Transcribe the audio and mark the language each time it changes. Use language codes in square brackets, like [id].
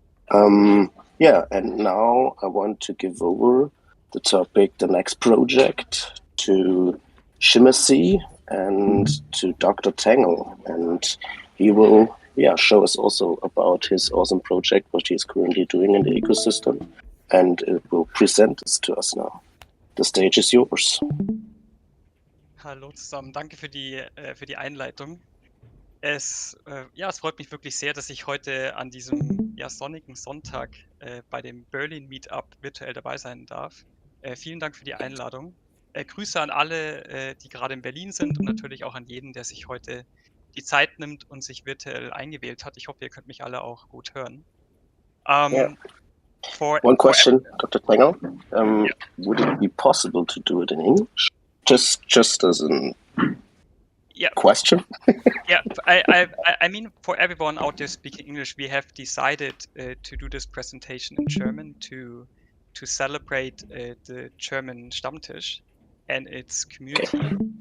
[en] Yeah, and now I want to give over the topic, the next project, to Shimmersea and to Dr. Tangle, and he will show us also about his awesome project, what he is currently doing in the ecosystem, and it will present this to us now. The stage is yours. [de] Hallo zusammen, danke für die Einleitung. Es freut mich wirklich sehr, dass ich heute an diesem sonnigen Sonntag bei dem Berlin Meetup virtuell dabei sein darf. Vielen Dank für die Einladung. Grüße an alle, die gerade in Berlin sind, und natürlich auch an jeden, der sich heute die Zeit nimmt und sich virtuell eingewählt hat. Ich hoffe, ihr könnt mich alle auch gut hören. [en] One question, Dr. Tangle. Would it be possible to do it in English Just as a Yeah, question. yeah. I mean, for everyone out there speaking English, we have decided to do this presentation in German to celebrate the German Stammtisch and its community.